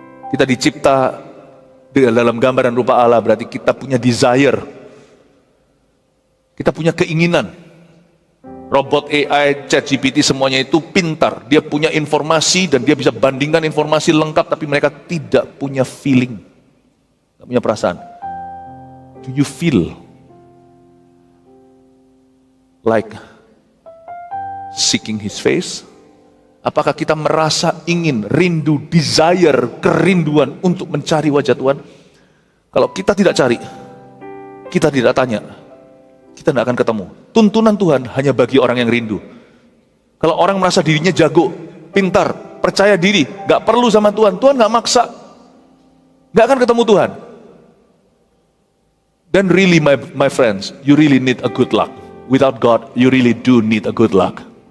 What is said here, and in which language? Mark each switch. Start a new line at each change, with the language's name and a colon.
Indonesian: Kita dicipta dalam gambar dan rupa Allah, berarti kita punya desire. Kita punya keinginan. Robot, AI, ChatGPT, semuanya itu pintar. Dia punya informasi dan dia bisa bandingkan informasi lengkap, tapi mereka tidak punya feeling. Tidak punya perasaan.
English: Do you feel like seeking His face?
Indonesian: Apakah kita merasa ingin, rindu, desire, kerinduan untuk mencari wajah Tuhan? Kalau kita tidak cari, kita tidak tanya, kita tidak akan ketemu. Tuntunan Tuhan hanya bagi orang yang rindu. Kalau orang merasa dirinya jago, pintar, percaya diri, gak perlu sama Tuhan, Tuhan gak maksa, gak akan ketemu Tuhan.
English: Then really my friends, you really need a good luck. Without God, you really do need a good luck.